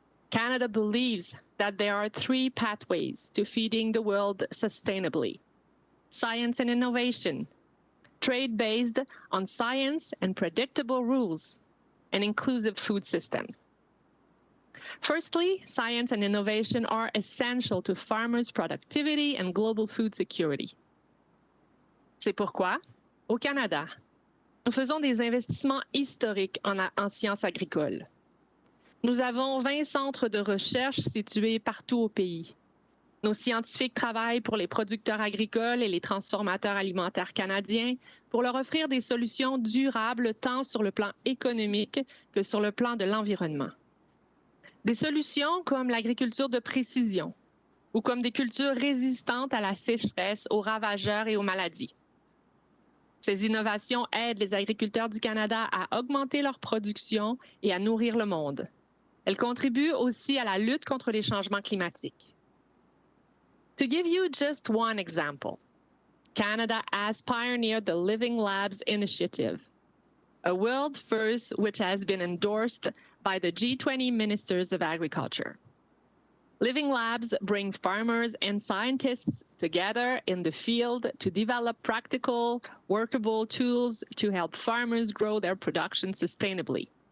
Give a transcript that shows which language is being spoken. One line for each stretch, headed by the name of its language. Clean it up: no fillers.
English: Canada believes that there are 3 pathways to feeding the world sustainably: science and innovation, trade based on science and predictable rules, and inclusive food systems. Firstly, science and innovation are essential to farmers' productivity and global food security.
French: C'est pourquoi, au Canada, nous faisons des investissements historiques en sciences agricoles. Nous avons 20 centres de recherche situés partout au pays. Nos scientifiques travaillent pour les producteurs agricoles et les transformateurs alimentaires canadiens pour leur offrir des solutions durables tant sur le plan économique que sur le plan de l'environnement. Des solutions comme l'agriculture de précision ou comme des cultures résistantes à la sécheresse, aux ravageurs et aux maladies. Ces innovations aident les agriculteurs du Canada à augmenter leur production et à nourrir le monde. Elles contribuent aussi à la lutte contre les changements climatiques.
English: To give you just one example, Canada has pioneered the Living Labs initiative, a world first which has been endorsed by the G20 Ministers of Agriculture. Living Labs bring farmers and scientists together in the field to develop practical, workable tools to help farmers grow their production sustainably.